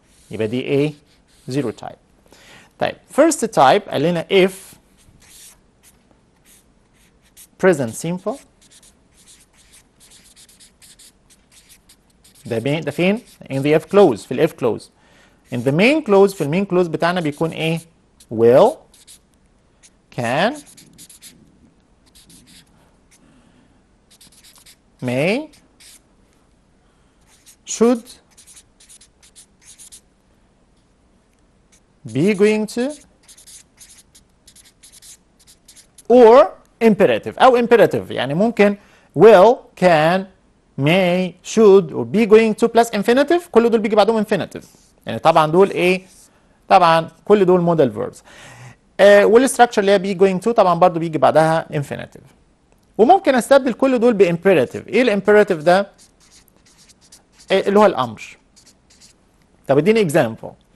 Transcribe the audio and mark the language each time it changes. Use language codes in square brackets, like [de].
[ar] يبقى دي ايه؟ zero type. طيب first type قال لنا [en] if present simple [ar] ده فين؟ [en] in the if clause [ar] في ال if clause. [en] in the main clause [ar] في المين clause بتاعنا بيكون ايه؟ [en] will can may should be going to or imperative أو imperative [ar] يعني ممكن [en] will can may should or be going to plus infinitive [ar] كل دول بيجي بعدهم infinitive يعني طبعا دول ايه؟ طبعا كل دول [en] modal verbs. [ar] والستراكشر اللي هي [en] be going to [ar] طبعا برضو بيجي بعدها infinitive. وممكن استبدل كل دول بامبيراتيف. ايه الامبيراتيف ده؟ اللي هو الامر. طب اديني example.